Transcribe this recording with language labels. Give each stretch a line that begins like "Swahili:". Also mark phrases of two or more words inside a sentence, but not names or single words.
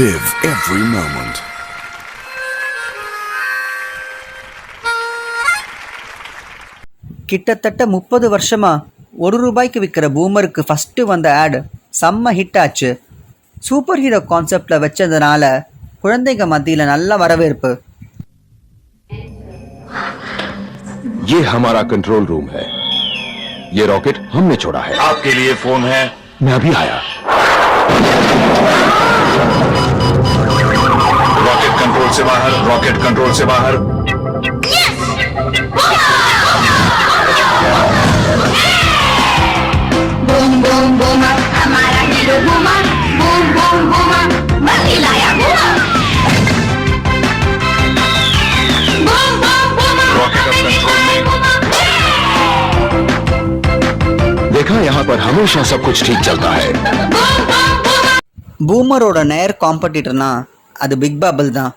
English: every moment.
Tamil: கிட்டத்தட்ட 30 வருஷமா ₹1 விற்கிற பூமருக்கு ஃபஸ்ட்டு வந்த ஆட் செம்ம ஹிட் ஆச்சு.
English: super hero concept
Tamil: வச்சதுனால குழந்தைங்க மத்தியில் நல்ல வரவேற்பு.
Hindi: ये हमारा
English: control room
Hindi: है. ये रॉकेट हमने छोड़ा है. आपके लिए फोन है. मैं अभी आया. रॉकेट कंट्रोल से बाहर. रॉकेट कंट्रोल से बाहर. बूम बूम बूमर हमारा हीरो बूमर बूम बूम बूमर बंदी लाया बूमर बूम बूम बूमर रॉकेट अब कंट्रोल में. देखा यहाँ पर हमेशा सब कुछ ठीक चलता है.
Tamil: பூமரோட நேர் காம்படிட்டர்னா அது பிக் பபிள் தான்.